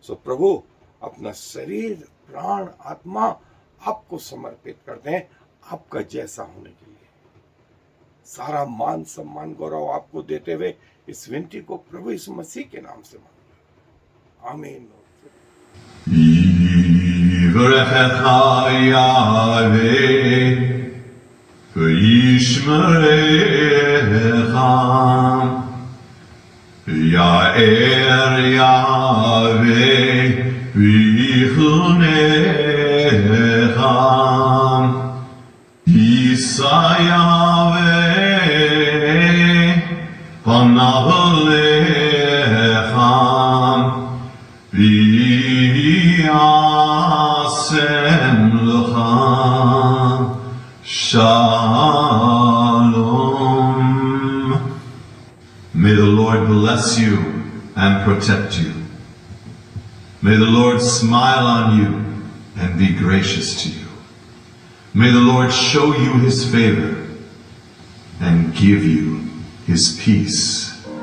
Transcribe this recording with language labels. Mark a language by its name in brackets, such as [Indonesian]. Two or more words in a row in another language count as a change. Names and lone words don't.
[Hindi] सो प्रभु अपना शरीर, प्राण, आत्मा आपको समर्पित करते हैं, आपका जैसा होने के लिए। सारा मान सम्मान गौरव आपको देते हुए इस विनती को प्रभु यीशु मसीह के नाम से मांगते हैं। आमीन। [Hebrew] יברכך יהוה וישמרך יאר יהוה ויחנך ישא יהוה פניו אליך וישם לך שלום. [English] May the Lord bless you and protect you. May the Lord smile on you and be gracious to you. May the Lord show you his favor and give you his peace.